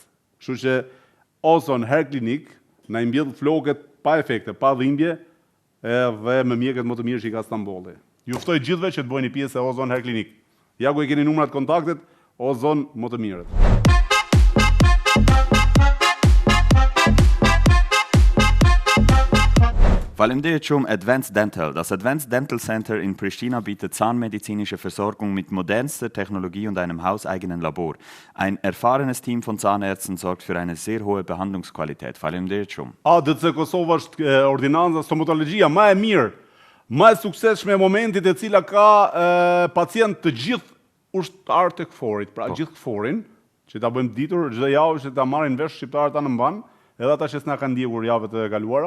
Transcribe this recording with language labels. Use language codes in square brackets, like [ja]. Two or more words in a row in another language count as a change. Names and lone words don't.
[sq] Kështu që Ozon Hair Clinic na i mbjell floket pa efekte, pa dhimbje, dhe me mjekët më të mirë që i ka Stambolli. Ju ftoj gjithëve që të bëjeni pjesë e Ozon Hair Clinic. Ja ku e keni numrat kontaktet, Ozon më të mirët. Faleminderit shumë Advanced Dental. [de] Das Advanced Dental Center in Pristina bietet zahnmedizinische Versorgung mit modernster Technologie und einem hauseigenen Labor. Ein erfahrenes Team von Zahnärzten sorgt für eine sehr hohe Behandlungsqualität. [sq] Faleminderit shumë. ADC Kosova është ordinanca stomatologjia më e mirë, më e suksesshme e momentit e cila ka pacient të gjithë ushtarë të këforit, pra gjithë këforin, që ta bëjmë ditur çdo javë që ta marrin vesh shqiptarët anë mban, edhe ata që s'na kanë ndjekur javët e kaluara.